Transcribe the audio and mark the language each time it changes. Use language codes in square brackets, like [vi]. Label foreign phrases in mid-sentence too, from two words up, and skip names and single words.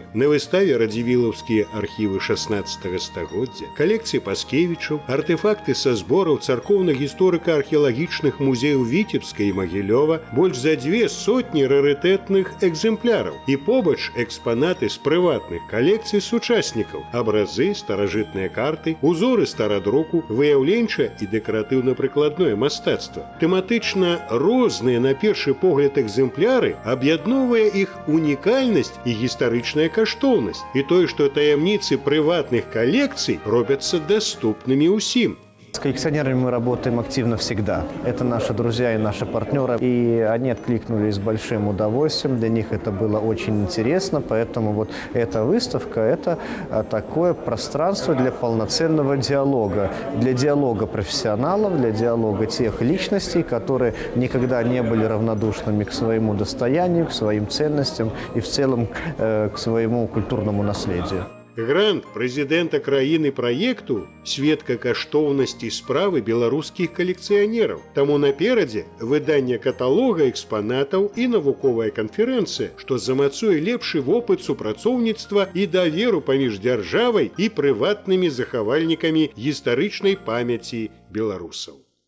[be] На выставе радзівілаўскія архівы 16 стагоддзя, калекцыі Паскевічаў, артефакты са збораў царкоўна-гісторыка-археалагічных музеяў Віцебска і Магілёва, больш за 200 рарытэтных экземпляраў і побач экспанаты з прыватных калекцый сучаснікаў, абразы, старажытныя карты, узоры старадруку, выяўленчае і дэкаратыўна-прыкладное мастацтва. Тэматычна розныя на першы погляд экземпляры аб'ядноўвае іх унікальнасць і гістарычная каштоўнасць, і тое, што таямніцы прыватных калекцый робяцца даступнымі ўсім. [ru] С коллекционерами мы работаем активно всегда. Это наши друзья и наши партнеры. И они откликнулись с большим удовольствием. Для них это было очень интересно. Поэтому вот эта выставка – это такое пространство для полноценного диалога. Для диалога профессионалов, для диалога тех личностей, которые никогда не были равнодушными к своему достоянию, к своим ценностям и в целом к своему культурному наследию. [be] Грант прэзідэнта краіны праекту сведка каштоўнасці справы беларускіх калекцыянераў. Таму наперадзе выданне каталога экспанатаў і навуковая канферэнцыя, што замацуе лепшы вопыт супрацоўніцтва і даверу паміж дзяржавай і прыватнымі захавальнікамі гістарычнай памяці беларусаў.